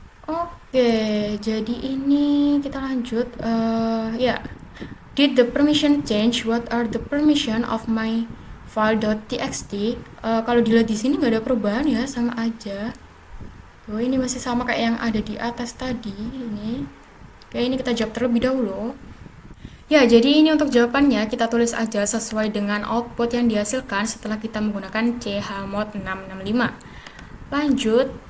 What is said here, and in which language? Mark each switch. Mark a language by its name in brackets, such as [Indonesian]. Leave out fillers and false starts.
[Indonesian] Oke, jadi ini kita lanjut. [English] Ya, did the permission change? What are the permission of my file.txt? [Indonesian] Kalau dilihat di sini nggak ada perubahan ya, sama aja. Oh, ini masih sama kayak yang ada di atas tadi. Ini, kayak ini kita jawab terlebih dahulu. Ya, jadi ini untuk jawabannya kita tulis aja sesuai dengan output yang dihasilkan setelah kita menggunakan chmod 665. Lanjut.